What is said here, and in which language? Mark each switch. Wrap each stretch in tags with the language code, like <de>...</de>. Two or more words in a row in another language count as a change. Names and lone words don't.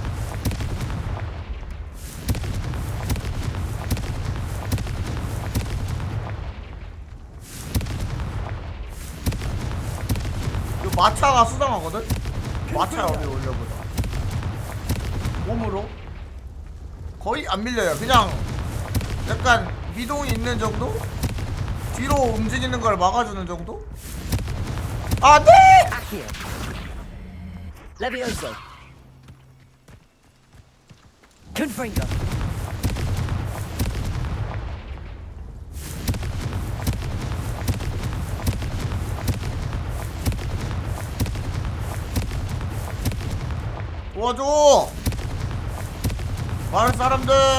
<ko>이 마차가 수상하거든? 마차 여기 올려보자. 몸으로 거의 안 밀려요. 그냥 약간 미동이 있는 정도? 뒤로 움직이는 걸 막아주는 정도? 아 네! Accio. Levioso. Confringo. 도와줘! 많은 사람들!</ko>